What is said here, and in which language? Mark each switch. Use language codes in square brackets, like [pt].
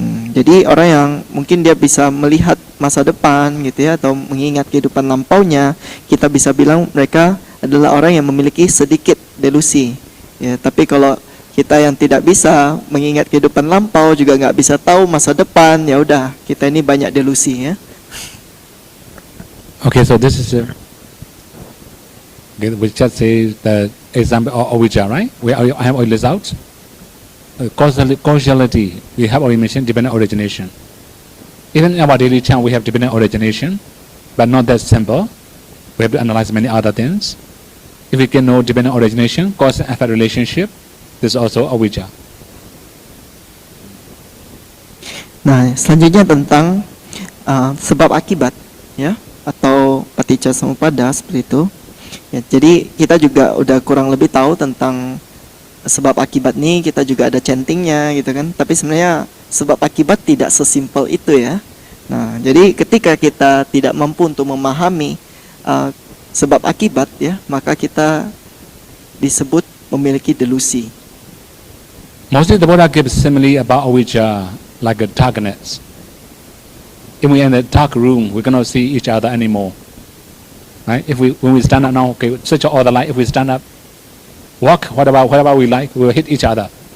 [id] Jadi orang yang mungkin dia bisa melihat masa depan gitu ya, atau mengingat kehidupan lampaunya, kita bisa bilang mereka adalah orang yang memiliki sedikit delusi ya. Tapi kalau kita yang tidak bisa mengingat kehidupan lampau, juga nggak bisa tahu masa depan, ya udah, kita ini banyak delusi ya. [en] Okay, so this is okay, we just say the example of Avijja, right? We have all results. Causality, we have already mentioned dependent origination. Even in our daily chant, we have dependent origination, but not that simple. We have to analyze many other things. If we can know dependent origination, cause and effect relationship, this is also Avijja. [id] Nah, selanjutnya tentang sebab akibat ya, atau paticca samuppada seperti itu. Ya, jadi kita juga udah kurang lebih tahu tentang sebab akibat nih, kita juga ada chantingnya gitu kan. Tapi sebenarnya sebab akibat tidak sesimpel itu ya. Nah, jadi ketika kita tidak mampu untuk memahami sebab akibat ya, maka kita disebut memiliki delusi. [en] Mostly the Buddha gives simile about Avijja like a darkness. If we are in a dark room, we cannot see each other anymore. Right? When we stand up now, okay, switch all the light. If we stand up, walk, whatever we like, we will hit each other.